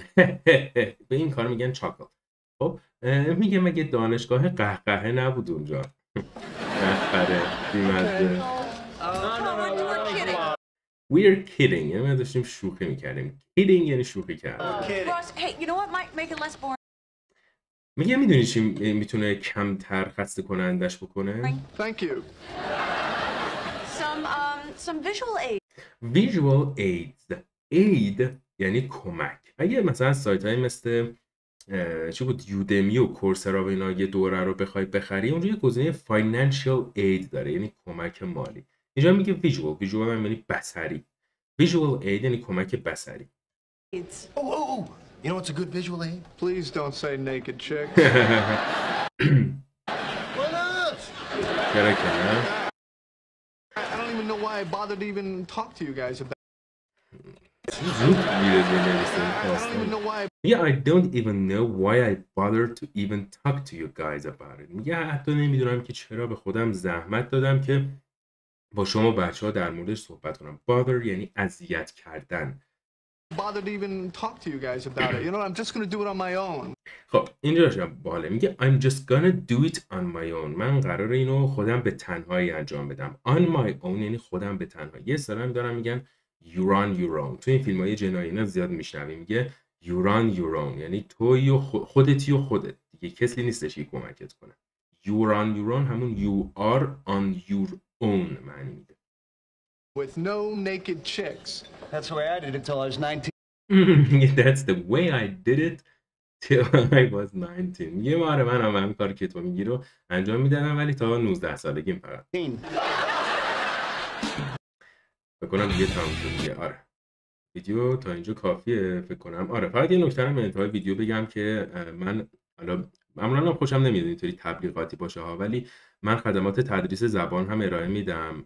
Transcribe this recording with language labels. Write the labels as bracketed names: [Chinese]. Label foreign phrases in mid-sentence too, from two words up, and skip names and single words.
[Persian] به این کار میگن چاکل. خب میگه مگه دانشگاه قهقه نبود اونجا؟ قهقه بیمزه. [English] We're kidding. [Persian] یعنی ما داشتیم شوخی میکردیم. Kidding یعنی شوخی کردن. [English] Ross, hey, you know what might make it less boring? [Persian] میگه میدونی چی میتونه کمتر خسته کنندش بکنه؟ [English] Thank you. Some visual aids. Visual aids. aid [Persian] یعنی کمک. اگه مثلا سایت های مثل چی بود یودمی و کورسرا و اینا یه دوره رو بخوای بخری، اونجا یه گزینه [English] financial aid [Persian] داره، یعنی کمک مالی. اینجا میگه ویژوال هم یعنی بصری. [English] visual aid [Persian] یعنی کمک بصری. [English] Oh. You know what's a good visual aid? Please don't say naked chicks. Why not? [Persian] چرا که نه؟ [English] I don't even know why I bothered to even talk to you guys about [Persian] زود میره بنویسه این [English] I don't even [Persian] داستان. [English] know why میگه I don't even know why I bothered to even talk to you guys about it. [Persian] میگه حتی نمیدونم که چرا به خودم زحمت دادم که با شما بچه‌ها در موردش صحبت کنم. bother یعنی اذیت کردن. [English] bothered to even talk to you guys about it. You know, I'm just going to do it on my own. [Persian] خب اینجاش باحاله. میگه [English] I'm just gonna do it on my own. [Persian] من قراره اینو خودم به تنهایی انجام بدم. [English] On my own [Persian] یعنی خودم به تنهایی. یه سلام دارم میگن [English] you're on your own. [Persian] تو این فیلم‌های جنایی اینا زیاد میشنویم. میگه [English] you're on your own [Persian] یعنی تویی و خودتی و خودت. دیگه کسی نیستش که کمکت کنه. [English] you're on your own همون you are on your own [Persian] معنی میده. [English] With no naked chicks. That's the way I did it till I was 19. That's the way I did it till I was 19. [Persian] میگه آره من هم همین کاری که تو میگی رو انجام میدادم ولی تا 19 سالگیم فقط. فکر کنم دیگه تموم شد دیگه. آره ویدیو تا اینجا کافیه فکر کنم. آره فقط یه نکته رو انتهای ویدیو بگم که من حالا معمولا خوشم نمیاد اینطوری تبلیغاتی باشه ها، ولی من خدمات تدریس زبان هم ارائه میدم.